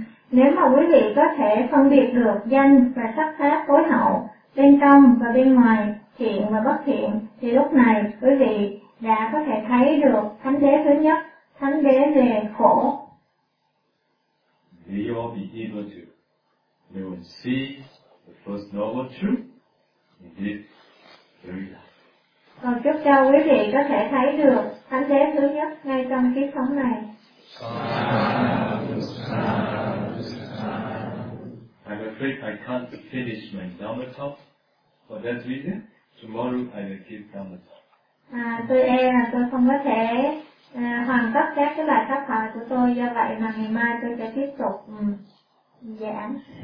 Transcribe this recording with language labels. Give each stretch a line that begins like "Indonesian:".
Vietnamese: Nếu mà quý vị có thể phân biệt được danh và sắc pháp phối hậu, bên trong và bên ngoài, thiện và bất thiện, thì lúc này quý vị đã có thể thấy được thánh đế thứ nhất, thánh đế về khổ.
English: They all be able to. They will see the first noble truth in this very life.
Vietnamese: Còn chúc cho quý vị có thể thấy được thánh đế thứ nhất ngay trong kiếp sống này.
English: I'm afraid I can't finish my Dharma talk. For that reason, tomorrow I will keep Dharma talk.
Vietnamese: Tôi e là tôi không có thể hoàn tất các cái bài pháp thoại của tôi, do vậy mà ngày mai tôi sẽ tiếp tục giảng.